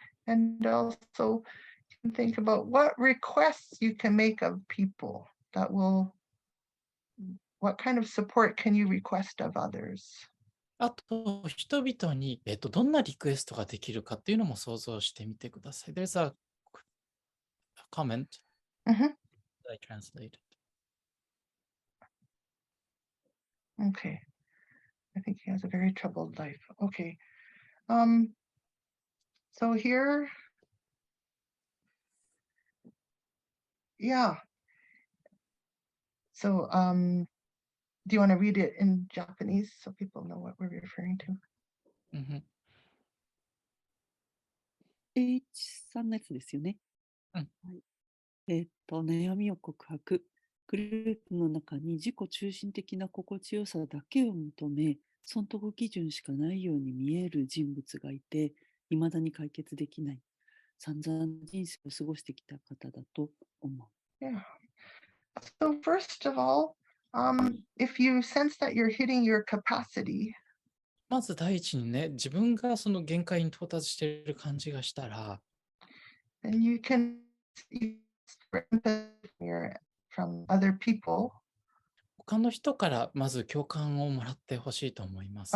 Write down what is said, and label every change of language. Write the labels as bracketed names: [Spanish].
[English] And also think about what requests you can make of people what kind of support can you request of others? [Japanese] あと、人々に、どんなリクエストができるかっていうのも想像してみてください。 [English] There's a comment Mhm. I translated. Okay. I think he has a very troubled life. Okay. So here, yeah. So do you want to read it in Japanese so people know what we're referring to? [Japanese] H さんのやつですよね。うんはい。悩みを告白。グループの中に自己中心的な心地よさだけを求め、損得基準しかないように見える人物がいて、未だに解決できない。散々人生を過ごしてきた方だと思う。 Yeah. [English] So first of all, if you sense that you're hitting your capacity, [Japanese] まず第一にね、自分がその限界に到達している感じがしたら、 [English] then you can use empathy from other people [Japanese] 他の人からまず共感をもらってほしいと思います。